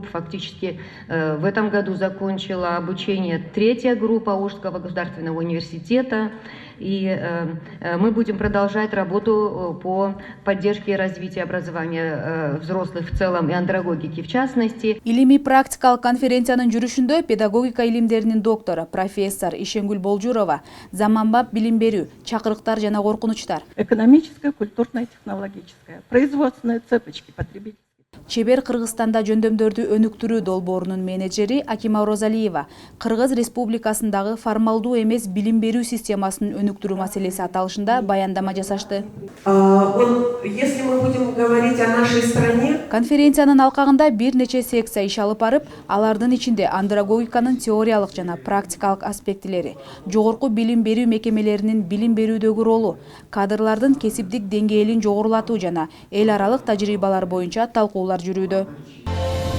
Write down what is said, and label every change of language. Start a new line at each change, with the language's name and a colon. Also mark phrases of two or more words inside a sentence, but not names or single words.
Russian: Фактически в этом году закончила обучение 3-я группа Ужского государственного университета. И мы будем продолжать работу по поддержке и развитию образования взрослых в целом и андрогогики в частности.
Kyrgyz: Илимий практикалык конференциянын жүрүшүндө педагогика илимдеринин доктору, профессор Ишенгүл Болжурова заманбап билим берүү, чакырыктар жана коркунучтар.
Russian: Экономическая, культурная, технологическая, производственные цепочки потребителей.
Kyrgyz: Чебер Кыргызстанда жөндөмдөрдү өнүктүрүү долбоорунун менеджери Акима Розалиева Кыргыз Республикасындагы формалдуу эмес билим берүү системасын өнүктүрүү маселеси аталышында баяндама жасашты.
Russian: Если мы будем говорить о нашей стране,
Kyrgyz: конференциянын алкагында бир нече секция иш алып барып, алардын ичинде андрогогиканын теориялык жана практикалык аспектилери, жогорку билим берүү мекемелеринин билим берүүдөгү ролу, кадрлардын кесиптик деңгээлин жогорулатуу жана эл аралык тажрыйбалар боюнча талкуулар жүрүүдө.